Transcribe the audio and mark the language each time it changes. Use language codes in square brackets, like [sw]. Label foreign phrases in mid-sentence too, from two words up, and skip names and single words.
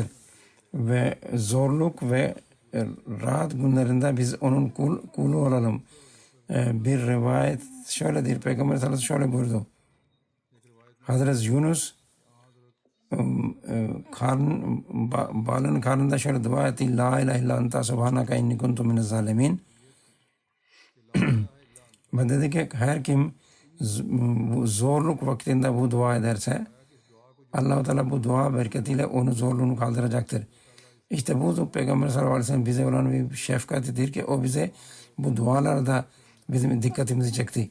[tr] Ve zorluk ve rahat günlerinde biz onun kulu olalım. Bir rivayet şöyledir. Peygamber [ar] صلى الله عليه وسلم [tr] şöyle buyurdu. Hazreti Yunus balının karnında şöyle dua etti. [ar] لا إله إلا أنت سبحانك إني كنت من الظالمين. [tr] Ve dedi ki her kim zorluk vaktinde bu dua ederse [ar] الله تعالى [tr] bu dua bereketiyle onu zorluğunu kaldıracaktır. İşte bu Peygamber [ar] صلى الله عليه وسلم [tr] bize olan bir şefkatidir ki o bize bu dualarda bizim dikkatimizi çekti.